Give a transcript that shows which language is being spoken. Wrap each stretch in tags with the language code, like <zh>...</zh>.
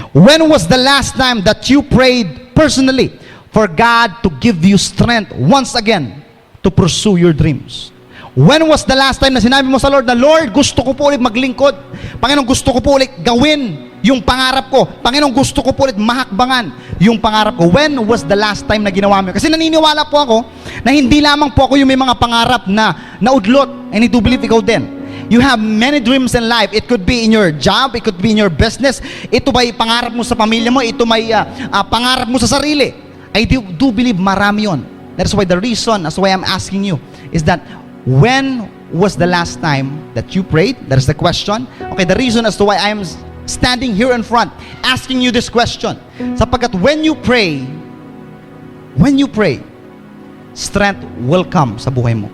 <en>When was the last time that you prayed personally for God to give you strength once again to pursue your dreams? When was the last time</en> <tl>na sinabi mo sa Lord na, Lord, gusto ko po ulit maglingkod. Panginoon, gusto ko po ulit gawin yung pangarap ko. Panginoon, gusto ko po ulit mahakbangan yung pangarap ko.</tl> <en>When was the last time</en> <tl>na ginawa mo? Kasi naniniwala po ako na hindi lamang po ako yung may mga pangarap na naudlot.</tl> <en>And I do believe</en> <tl>ikaw din.</tl> <en>You have many dreams in life. It could be in your job, it could be in your business.</en> <tl>Ito ba'y pangarap mo sa pamilya mo? Ito may pangarap mo sa sarili?</tl> <en>I do believe</en> <tl>marami yun.</tl> <en>That's why the reason, that's why I'm asking you, is that when was the last time that you prayed? That is the question. Okay, the reason as to why I'm standing here in front, asking you this question. Sapagkat when you pray, strength will come</en> <tl>sa buhay mo.</tl>